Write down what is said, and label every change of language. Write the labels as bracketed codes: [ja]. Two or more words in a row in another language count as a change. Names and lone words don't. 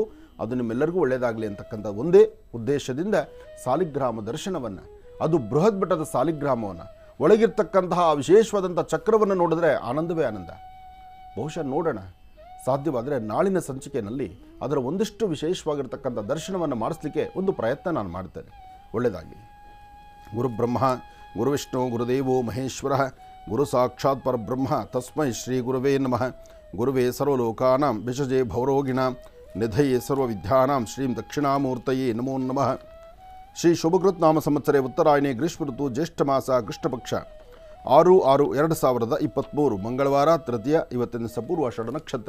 [kn] ಅದು ನಿಮ್ಮೆಲ್ಲರಿಗೂ ಒಳ್ಳೆಯದಾಗಲಿ ಅಂತಕ್ಕಂಥ ಒಂದೇ ಉದ್ದೇಶದಿಂದ ಸಾಲಿಗ್ರಾಮ ದರ್ಶನವನ್ನು, ಅದು ಬೃಹತ್ ಮಟ್ಟದ ಸಾಲಿಗ್ರಾಮವನ್ನು, ಒಳಗಿರ್ತಕ್ಕಂತಹ ವಿಶೇಷವಾದಂಥ ಚಕ್ರವನ್ನು ನೋಡಿದ್ರೆ ಆನಂದವೇ ಆನಂದ. ಬಹುಶಃ ನೋಡೋಣ, ಸಾಧ್ಯವಾದರೆ ನಾಳಿನ ಸಂಚಿಕೆಯಲ್ಲಿ ಅದರ ಒಂದಿಷ್ಟು ವಿಶೇಷವಾಗಿರ್ತಕ್ಕಂಥ ದರ್ಶನವನ್ನು ಮಾಡಿಸ್ಲಿಕ್ಕೆ ಒಂದು ಪ್ರಯತ್ನ ನಾನು ಮಾಡ್ತೇನೆ. ಒಳ್ಳೆಯದಾಗಲಿ. [sa] ಗುರುಬ್ರಹ್ಮ ಗುರುವಿಷ್ಣು ಗುರುದೇವೋ ಮಹೇಶ್ವರ ಗುರು ಸಾಕ್ಷಾತ್ ಪರಬ್ರಹ್ಮ ತಸ್ಮೈ ಶ್ರೀ ಗುರುವೇ ನಮಃ. ಗುರುವೇ ಸರ್ವಲೋಕಾನಾಂ ವಿಷಜೇ ಭವರೋಗಿಣಾಂ ನಿಧಯೇ ಸರ್ವವಿದ್ಯಾನಾಂ ಶ್ರೀಂ ದಕ್ಷಿಣಾಮೂರ್ತಯೇ ನಮೋ ನಮಃ. ಶ್ರೀ ಶುಭಕೃತ್ ನಾಮ ಸಂವತ್ಸರೆ ಉತ್ತರಾಯಣಿ ಗ್ರೀಷ್ಮ ಋತು ಜ್ಯೇಷ್ಠ ಮಾಸ ಕೃಷ್ಣಪಕ್ಷ 6/6/2023 ಮಂಗಳವಾರ ತೃತೀಯ. [kn] ಇವತ್ತಿನ ಪೂರ್ವಾಷಾಢ ನಕ್ಷತ್ರ.